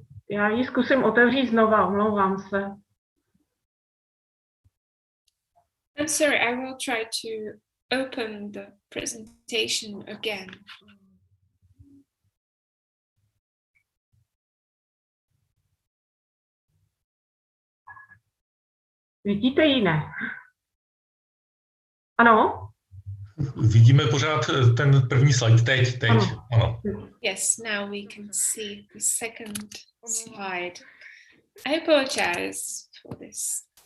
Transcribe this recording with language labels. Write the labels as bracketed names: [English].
[Czech] Já ji zkusím otevřít znova, omlouvám se. [English] I'm sorry, I will try to open the presentation again. [Czech] Vidíte ji, ne? Ano? Vidíme pořád ten první slide teď. Ano. [English] Yes, now we can see the second slide. I apologize for this.